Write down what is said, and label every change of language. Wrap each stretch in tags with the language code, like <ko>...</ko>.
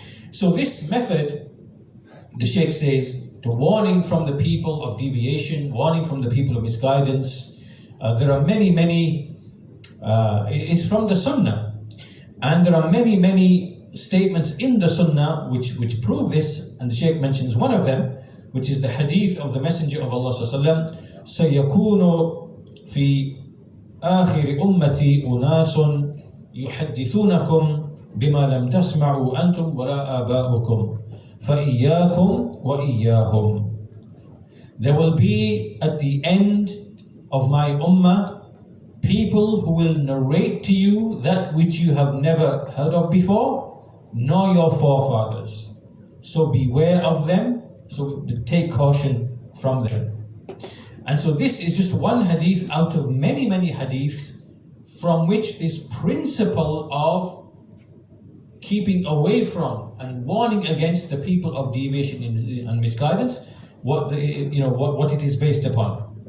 <en>So this method, the Shaykh says, to warning from the people of deviation, warning from the people of misguidance. There are many, it is from the Sunnah. And there are many statements in the Sunnah which prove this. And the Shaykh mentions one of them, which is the hadith of the Messenger of Allah sallallahu alaihi wasallam.</en> <ar>سَيَكُونُ فِي آخِرِ أُمَّتِي أُنَاسٌ يُحَدِّثُونَكُمْ بِمَا لَمْ تَسْمَعُوا أَنْتُمْ وَلَا آبَاؤُكُمْ فَإِيَّاكُمْ وَإِيَّاهُمْ.</ar> <en>There will be at the end of my ummah people who will narrate to you that which you have never heard of before, nor your forefathers. So beware of them, so take caution from them. And so this is just one hadith out of many, many hadiths from which this principle of keeping away from and warning against the people of deviation and misguidance, what it is based upon.</en>